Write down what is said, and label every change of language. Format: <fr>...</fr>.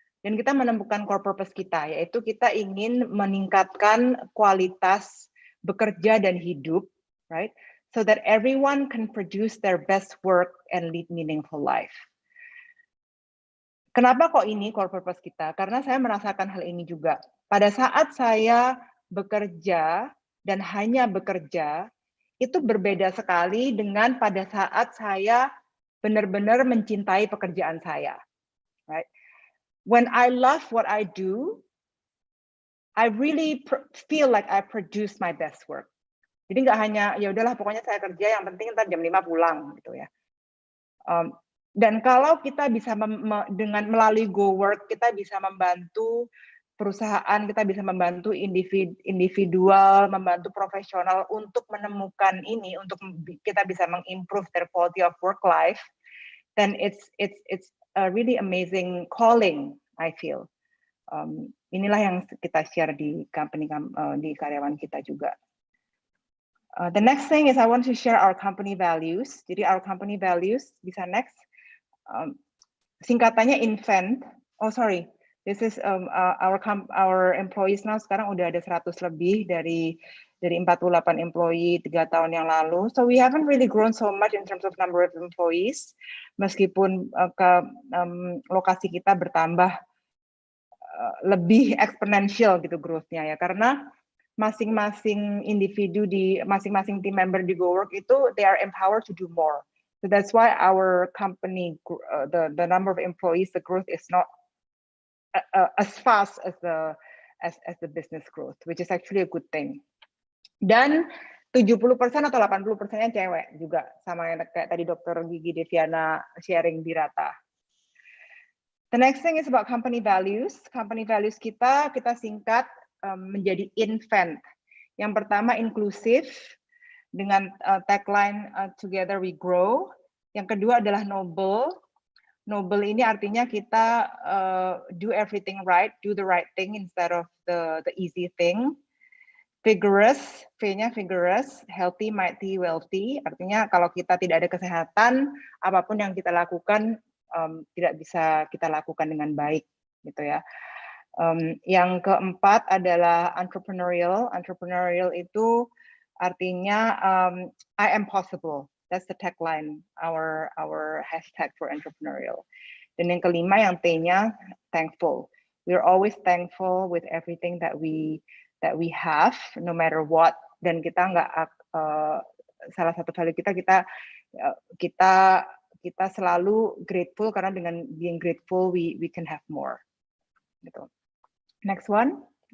<id>Dan kita menemukan core purpose kita, yaitu kita ingin meningkatkan kualitas bekerja dan hidup, right?</id> <en>So that everyone can produce their best work and lead meaningful life.</en> <id>Kenapa kok ini core purpose kita? Karena saya merasakan hal ini juga. Pada saat saya bekerja dan hanya bekerja, itu berbeda sekali dengan pada saat saya benar-benar mencintai pekerjaan saya, right?</id> <en>When I love what I do, I really feel like I produce my best work.</en> <id>Jadi nggak hanya ya udahlah pokoknya saya kerja, yang penting ntar jam 5 pulang gitu ya. Dan kalau kita bisa dengan melalui GoWork, kita bisa membantu perusahaan, kita bisa membantu individual, membantu profesional untuk menemukan ini, untuk kita bisa mengimprove</id> <en>their quality of work life, then it's a really amazing calling, I feel.</en> <id>Inilah yang kita share di company, di karyawan kita juga.</id> <en>The next thing is I want to share our company values.</en> <id>Jadi</id> <en>our company values,</en> <id>bisa next. Singkatannya Invent.</id> <en>Oh sorry, this is our employees now</en> <id>sekarang udah ada 100 lebih dari 48 employee 3 tahun yang lalu.</id> <en>So we haven't really grown so much in terms of number of employees,</en> <id>meskipun lokasi kita bertambah lebih exponential gitu growth-nya ya, karena masing-masing individu di masing-masing team member di GoWork itu</id> <en>they are empowered to do more. So that's why our company, the number of employees, the growth is not as fast as the business growth, which is actually a good thing.</en> <id>Dan 70% atau 80%-nya cewek juga, sama yang kayak tadi Dr. Gigi Deviana sharing di Rata.</id> <en>The next thing is about company values.</en> <id>Company values kita singkat menjadi INVENT. Yang pertama inklusif dengan tagline Together We Grow. Yang kedua adalah noble. Noble ini artinya kita</id> <en>do everything right, do the right thing instead of the easy thing. Vigorous, V-nya vigorous, healthy, mighty, wealthy.</en> <id>Artinya kalau kita tidak ada kesehatan, apapun yang kita lakukan tidak bisa kita lakukan dengan baik, gitu ya. Yang keempat adalah entrepreneurial.</id> <en>Entrepreneurial</en> <id>itu artinya</id> <en>I am possible. That's the tagline, our hashtag for entrepreneurial.</en> <id>Dan yang kelima, yang T-nya</id> <en>thankful. We're always thankful with everything that we have, no matter what.</en> <id>Dan kita nggak salah satu value kita selalu grateful karena dengan</id> <en>being grateful we can have more.</en> <id>Gitu. Next one.</id>